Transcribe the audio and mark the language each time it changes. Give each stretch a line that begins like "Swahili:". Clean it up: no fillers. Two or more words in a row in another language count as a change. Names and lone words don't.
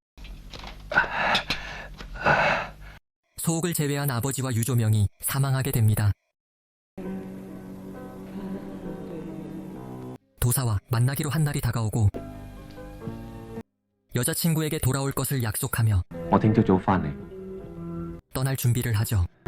Korean: 소옥을 제외한 아버지와 유조명이 사망하게 됩니다. 도사와 만나기로 한 날이 다가오고 여자친구에게 돌아올 것을 약속하며
Cantonese: 我聽朝早翻嚟。
Korean: 떠날 준비를 하죠.